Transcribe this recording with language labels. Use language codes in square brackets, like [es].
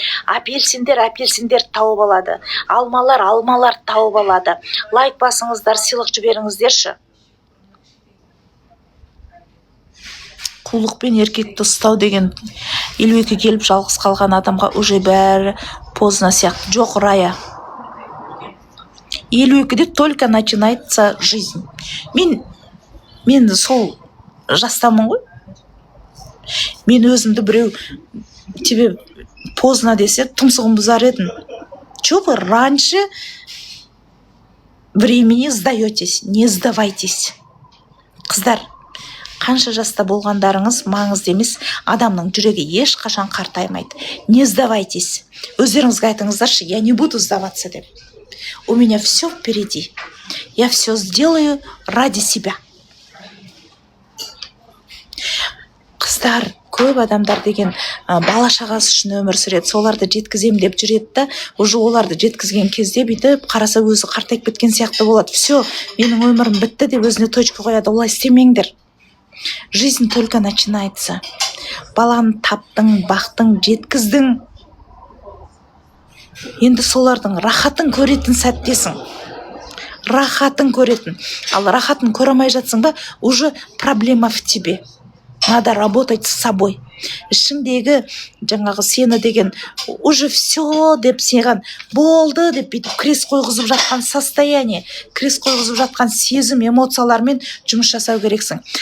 [kk] Апельсиндер тауып алады. Алмалар тауып алады. Лайк басыңыздар, сыйлық жіберіңіздерші. Қулықпен еркекті ұстау деген 52 келіп жалғыз қалған адамға уже бәрі поздно сияқты. Жоқ, Рая. [ru] 52-де только начинается жизнь. [kk] Мен сол жастамын ғой. Мен өзімді біреу [ru] тебе поздно [kk] десе тұмсығын бұзар едім. [ru] Чё вы раньше времени сдаетесь? Не сдавайтесь. [kk] Қыздар, қанша жаста болғандарыңыз маңызды емес, адамның жүрегі ешқашан қартаймайды. [ru] Не сдавайтесь. [kk] Өздеріңізге айтыңыздаршы, [ru] я не буду сдаваться деп. У меня все впереди. Я все сделаю ради себя. [kk] Қыздар, көп адамдар деген бала шағасы үшін өмір сүреді, соларды жеткізем деп жүреді да, уже оларды жеткізген кезде бүйтіп қараса өзі қартайып кеткен сияқты болады. Все, менің өмірім бітті деп өзіне точка қояды. Олай істемеңдер. [ru] Жизнь только начинается. [kk] Баланы таптың, бақтың, жеткіздің. Енді солардың рахатын көретін сәттесің. Рахатын көретін. Ал рахатын көре алмай жатсың ба, [ru] уже проблема в тебе. надо работать с собой. [kk] Ішіңдегі жаңағы сені деген уже все деп саған болды деп бүйтіп крес қойғызып жатқан состояние, крес қойғызып жатқан сезім, эмоциялармен жұмыс жасау керексің.